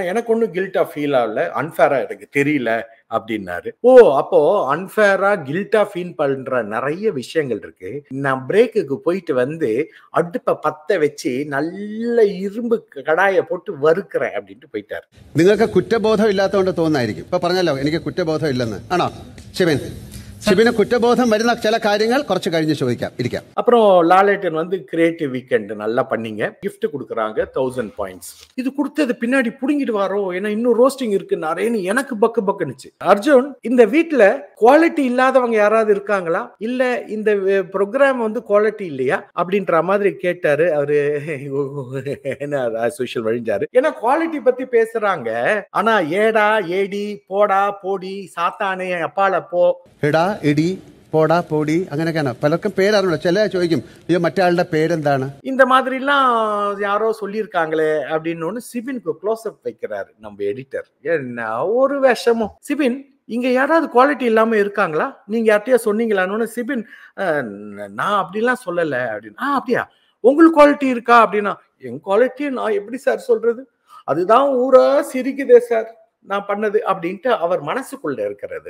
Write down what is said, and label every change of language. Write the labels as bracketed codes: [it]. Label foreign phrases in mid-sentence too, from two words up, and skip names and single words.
[ta] எனக்கு ஒன்றும் [en] guilty feel [ta] ஆகல, அன்ஃபேரா எனக்கு தெரியல அப்படின்னாரு. ஓ, அப்போ அன்ஃபேரா கில்ட்டா ஃபீல் பண்ற நிறைய விஷயங்கள் இருக்கு. நான் பிரேக்குக்கு போயிட்டு வந்து அடுப்பை பத்த வச்சு நல்ல இரும்பு கடாயை போட்டு வறுக்கிறேன் அப்படின்ட்டு போயிட்டாரு. [ml] നിങ്ങൾക്ക് കുറ്റബോധം ഇല്ലാത്തതുകൊണ്ട് തോന്നായിരിക്കും. ഇപ്പൊ പറഞ്ഞല്ലോ എനിക്ക് കുറ്റബോധം ഇല്ലെന്ന്. ആണോ ഷിബിൻ? ഷിബിന് കുറ്റബോധം വരുന്ന ചില കാര്യങ്ങൾ കുറച്ച് കഴിഞ്ഞ് ചോദിക്കാം, ഇരിക്കാം. [ta] அப்புறம் லாலேட்டன் வந்து [en] creative weekend [ta] நல்லா பண்ணீங்க, கிஃப்ட் கொடுக்குறாங்க 1000 பாயிண்ட்ஸ். இது கொடுத்தது பின்னாடி புடுங்கிட்டு வாரோ, ஏன்னா இன்னும் ரோஸ்டிங் இருக்குன்னு எனக்கு பக்கு பக்குனுச்சு. அர்ஜுன், இந்த வீட்டுல குவாலிட்டி இல்லாதவங்க யாராவது இருக்காங்களா, இல்ல இந்த ப்ரோக்ராம் வந்து குவாலிட்டி இல்லையா அப்படின்ற மாதிரி கேட்டாரு. அவரு என்ன சோஷியல் வழிஞ்சாரு. ஏன்னா குவாலிட்டி பத்தி பேசுறாங்க, ஆனா [ml] എടാ എടി പോടാ പോടി [ta] சாத்தானே அப்பால போ, [ml] എടാ ഇടി പോടാ പോടി അങ്ങനെയൊക്കെയാണ്. പലർക്കും പേരറിയില്ല. ചില ചോദിക്കും അയ്യോ മറ്റേ ആളുടെ പേരെന്താണ്, [ta] இந்த மாதிரி எல்லாம் யாரோ சொல்லியிருக்காங்களே அப்படின்னு சிபினுக்கு க்ளோஸ் அப் வைக்கிறாரு நம்ம எடிட்டர். என்ன ஒரு விஷமும். சிபின், இங்க யாராவது குவாலிட்டி இல்லாம இருக்காங்களா, நீங்க யார்ட்டையா சொன்னீங்களான்னு. சிபின், நான் அப்படிலாம் சொல்லல அப்படின்னு. அப்படியா, உங்களுக்கு குவாலிட்டி இருக்கா அப்படின்னா, என் குவாலிட்டி நான் எப்படி சார் சொல்றது, அதுதான் ஊரா சிரிக்குதே சார் நான் பண்ணது அப்படின்ட்டு அவர் மனசுக்குள்ள இருக்கிறது.